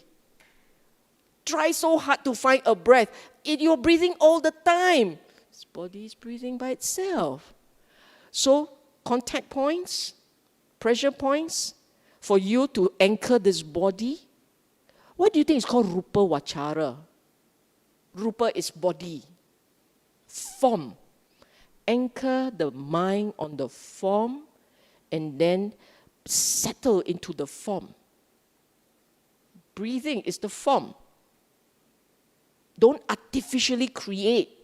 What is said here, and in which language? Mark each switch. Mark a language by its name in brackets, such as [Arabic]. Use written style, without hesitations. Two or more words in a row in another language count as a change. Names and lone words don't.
[English] Try so hard to find a breath. You're breathing all the time. This body is breathing by itself. So, contact points, pressure points, for you to anchor this body. What do you think is called [Pali] rupa vachara? [English] Rupa is body, form. Anchor the mind on the form and then settle into the form. Breathing is the form. Don't artificially create.